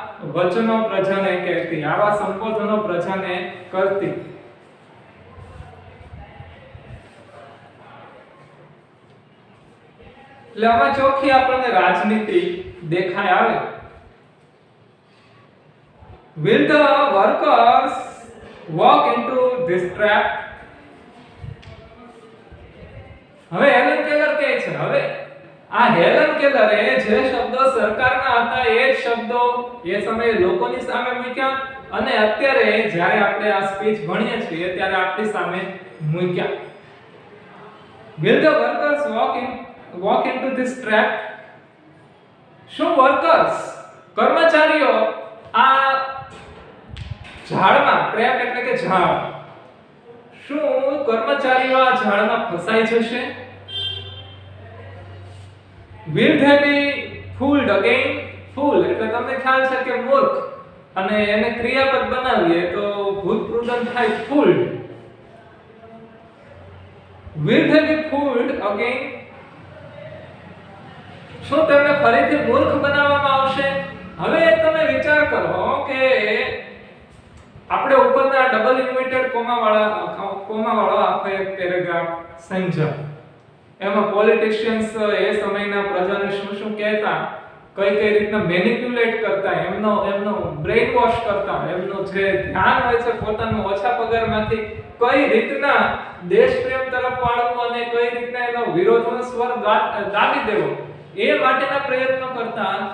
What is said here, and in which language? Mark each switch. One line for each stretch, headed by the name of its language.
Gujarati: વચનો પ્રજાને કહેતી, આવા સંબોધનો પ્રજાને કરતી. એટલે આમાં ચોખ્ખી આપણને રાજનીતિ દેખાય આવે.
English: Will the workers walk into this trap?
Gujarati: હવે હેલન કેલર કહે છે, હવે આ હેલન કેલરે જે શબ્દો સરકારના હતા એ જ શબ્દો એ સમયે લોકોની સામે મૂક્યા અને અત્યારે જ્યારે આપણે આ સ્પીચ ભણીએ છીએ ત્યારે આપણી સામે મૂક્યા.
English: Will the workers walk into this trap?
Gujarati: શું વર્કર્સ કર્મચારીઓ આ ઝાડમાં, ટ્રેપ એટલે કે ઝાડ, શું કર્મચારીઓ આ ઝાડમાં ફસાઈ જશે?
English: Will they be fooled again?
Gujarati: Fool એટલે તમને ખ્યાલ છે કે મૂર્ખ, અને એને ક્રિયાપદ બનાવીએ તો ભૂતપૂર્વક થાય fooled.
English: Will they be fooled again?
Gujarati: શું તેમને ફરીથી મૂર્ખ બનાવવામાં આવશે? હવે તમે વિચાર કરો કે આપણે ઉપરના ડબલ ઇન્વર્ટેડ કોમા વાળો આખો એક પેરેગ્રાફ સમજ્યા. એમાં પોલિટિશિયન્સ એ સમયના પ્રજાને શું શું કહેતા, કઈ રીતના મેનિપ્યુલેટ કરતા, એમનો બ્રેઇન વોશ કરતા, એમનું જે ધ્યાન હોય છે પોતાનું ઓછા પગારમાંથી કઈ રીતના દેશ પ્રેમ તરફ વાળવું અને કઈ રીતના એનો વિરોધનો સ્વર દાબી દેવો, એ માટેના પ્રયત્નો કરતા.